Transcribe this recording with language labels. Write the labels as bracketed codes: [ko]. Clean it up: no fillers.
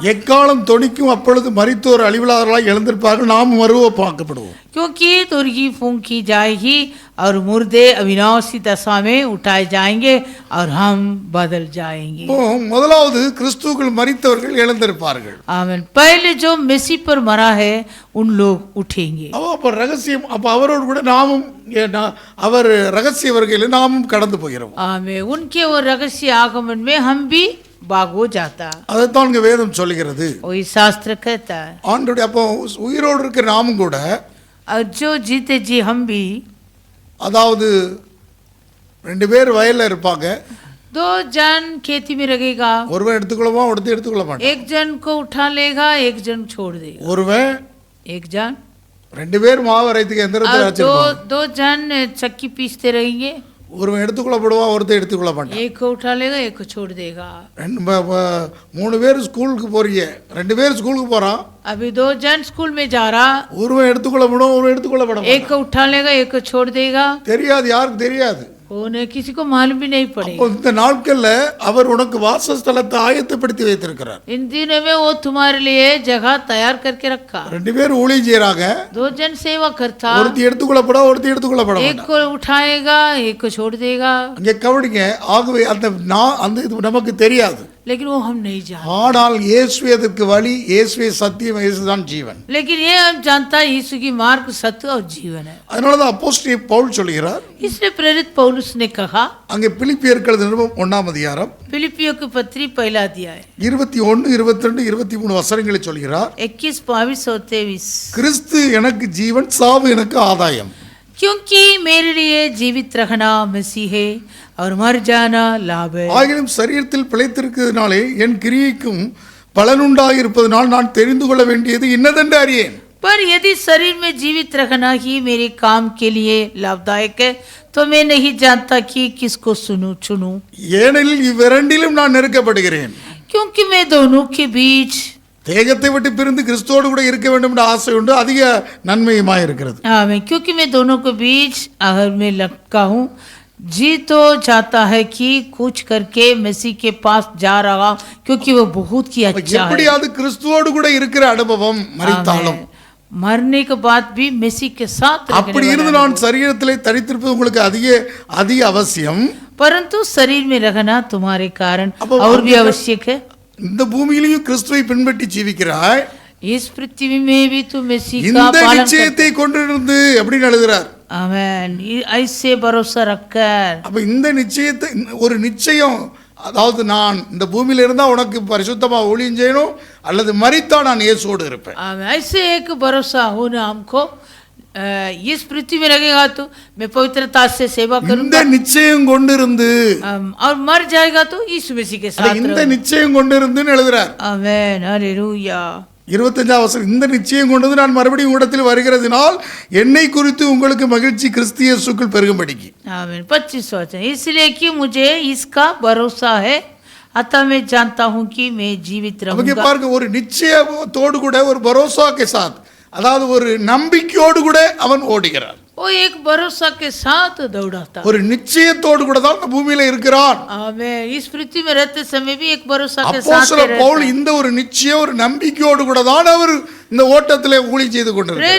[ta] எக்காலம் தொனிக்கும் அப்பொழுது மரித்தோர் அழிவில்லாதவர்களாய் எழுந்திருப்பார்கள், நாம் மறுரூபமாக்கப்படுவோம். [hi] क्योंकि तुरगी फूंकी जाएगी और मुर्दे अविनाशी दशा में उठाए जाएंगे और हम बदल जाएंगे. [ta] முதலாவது கிறிஸ்துவுக்குள் மரித்தவர்கள் எழுந்திருப்பார்கள். [hi] आमीन. पहले जो मसीह पर मरा है उन लोग उठेंगे. [ta] அப்ப ரகசியம், அப்ப அவரோடு கூட நாமும் அவர் ரகசிய வருகையில் நாமும் கடந்து போகிறோம். [hi] आमीन. उनके वो रहस्य आगमन में हम भी भाग हो जाता. [ta] அதைத்தான் இங்க வேதம் சொல்லுகிறது. [hi] वही शास्त्र कहता है. [ta] ஆண்டவருடைய அப்போ உயிரோடு இருக்கிற நாமும் கூட, [hi] और जो जीते जी हम भी, [ta] அதாவது 2 பேர் வயல்ல இருப்பாங்க, [hi] 2 जन खेती में लगेगा, [ta] ஒருவன் எடுத்துக்கொள்ளமா ஒருத்தன் எடுத்துக்கொள்ள மாட்டான். [hi] एक जन को उठा लेगा एक जन छोड़ देगा. [ta] ஒருவன் [hi] एक जन [ta] 2 பேर மாவு அரைத்துக்கு எந்திரத்தை [hi] और [ta] வச்சிருப்பான். [hi] 2 जन चक्की पीसते रहेंगे. [ta] ஒருவன் எடுத்துக்கொள்ளப்படுவான், ஒருத்தன் எடுத்துக்கொள்ள மாட்டான். [hi] एक को उठा लेगा, एक को छोड़ देगा. [ta] 3 பேர் ஸ்கூலுக்கு போறீங்க, 2 பேர் ஸ்கூலுக்கு போறான். [hi] अभी 2 जन स्कूल में जा रहा, [ta] ஒருவன் எடுத்துக்கொள்ளப்படும், ஒருவன் எடுத்துக்கொள்ளப்பட மாட்டான். [hi] एक को उठा लेगा, एक को छोड़ देगा. [ta] தெரியாது, யாருக்கு தெரியாது. [hi] उन्हें किसी को मालूम भी नहीं पड़ेगा. [ta] இந்த நாட்கள்ல அவர் உனக்கு வாசஸ்தலத்தை ஆயத்தப்படுத்தி வைத்திருக்கிறார். [hi] इन दिनों में वो तुम्हारे लिए जगह तैयार करके रखा. [ta] 2 பேர் ஊழியம் செய்றாங்க. [hi] 2 जन सेवा करता. [ta] ஒருத்தி எடுத்துக்கொள்ளப்பட, ஒருத்தி எடுத்துக்கொள்ளப்பட [hi] एक [ta] மாட்டான். [hi] को उठाएगा, एक को छोड़ देगा. [ta] இங்க கவனிங்க. ஆகவே அந்த இது நமக்கு தெரியாது. [hi] लेकिन वो हम नहीं जानते. [ta] ஆனால் இயேசுவே அதற்கு வழி, இயேசுவே சத்தியம், இயேசுதான் ஜீவன். [hi] लेकिन ये हम जानता है यीशु की मार्ग सत्य और जीवन है. [ta] அதனால தான் அப்போஸ்தலன் பவுல் சொல்கிறார், [hi] इसलिए प्रेरित पौलुस ने कहा, [ta] அங்கே பிலிப்பியருக்கு எழுதின நிருபம் 1ஆம் அதிகாரம் [hi] फिलिपियों की पत्री पहला अध्याय [ta] 21, 22, 23 வசனங்களை சொல்கிறார். [hi] 21, 22 और 23. [ta] கிறிஸ்து எனக்கு ஜீவன், சாவு எனக்கு ஆதாயம். [hi] क्योंकि मेरे लिए जीवित रहना मसीह है और मर जाना लाभ है. [ta] ஆகிலும் சரீரத்தில் பிழைத்திருக்கிறதுனாலே என் கிரியைக்கும் பலனுண்டாயிருப்பதனால் நான் தெரிந்து கொள்ள வேண்டியது இன்னதென்று அறியேன். [hi] पर यदि शरीर में जीवित रहना ही मेरे काम के लिए लाभदायक है तो मैं नहीं जानता कि किसको चुनूं. [ta] ஏனெனில் இவ்விரண்டிலும் நான் நெருக்கப்படுகிறேன். [hi] क्योंकि मैं दोनों के बीच [ta] தேகத்தை விட்டு பிரிந்து கிறிஸ்துவோடு கூட இருக்க வேண்டும் என்ற ஆசை உண்டு, அதிக நன்மையுமாய் இருக்கிறது. [hi] आमीन. क्योंकि मैं दोनों के बीच अगर मैं लटका हूँ, जी तो चाहता है कि कुछ करके मसीह के पास जा रहा हूँ, क्योंकि वो बहुत ही अच्छा है. [ta] எப்படியாவது கிறிஸ்துவோடு கூட இருக்கிற அனுபவம் மரித்தாலும், [hi] मरने के बाद भी मसीह के साथ [ta] அப்படி இருந்து நான் சரீரத்திலே தரித்திருப்பது உங்களுக்கு அதிக அவசியம். [hi] परंतु शरीर में रहना तुम्हारे कारण और भी आवश्यक है. [ta] இந்த பூமியிலையும் கிறிஸ்துவை பின்பற்றி ஜீவிக்கிறாய். [hi] इस पृथ्वी में भी तू मसीह का [ta] இந்த [hi] पालन [ta] நிச்சயத்தை கொண்டிருந்து அப்படின்னு எழுதுறார். [hi] आमीन. ऐसे भरोसा रखकर, [ta] அப்ப இந்த நிச்சயத்தை, ஒரு நிச்சயம், அதாவது நான் இந்த பூமியில இருந்தா உனக்கு பரிசுத்தமா ஊழியம் செய்யணும், அல்லது மரித்தா நான் இயேசுவோடு இருப்பேன். [hi] आमीन. ऐसे एक भरोसा होना हमको, इस पृथ्वी में रहेगा तो मैं पवित्रता से सेवा [ta] இந்த [hi] करूंगा, [ta] நிச்சயம் கொண்டிருந்து, [hi] और मर जाएगा तो यीशु मसीह के साथ [ta] இந்த நிச்சயம் கொண்டிருந்துன்னு எழுதுறார். [hi] आमीन. हालेलुया. [ta] 25ஆம் வசனம், இந்த நிச்சயம் கொண்டு நான் மறுபடியும் உங்களிடத்தில் வருகிறதினால் என்னை குறித்து உங்களுக்கு மகிழ்ச்சி கிறிஸ்து இயேசுக்குள் பெருகும்படிக்கு. [hi] आमीन. 25 वचन, इसलिए कि मुझे इसका भरोसा है, अतः मैं जानता हूँ कि मैं जीवित [ta] அவங்க [hi] रहूंगा. [ta] பாருங்க, ஒரு நிச்சயத்தோடு கூட, ஒரு [hi] பரோசா கே சாத், [ta] அதாவது ஒரு நம்பிக்கையோடு கூட அவன் ஓடுகிறான். [hi] वो एक भरोसा के साथ दौड़ाता. [ta] ஒரு நிச்சயத்தோடு கூட தான் இந்த பூமியில இருக்கிறான். [hi] आमीन. इस पृथ्वी में रहते समय भी एक भरोसा के साथ [ta] அப்போஸ்தலர் பவுல் இந்த ஒரு நிச்சயம், ஒரு நம்பிக்கையோடு கூட தான் அவர் இந்த ஓட்டத்திலே ஊழியம் செய்து கொண்டிருக்கிறார்.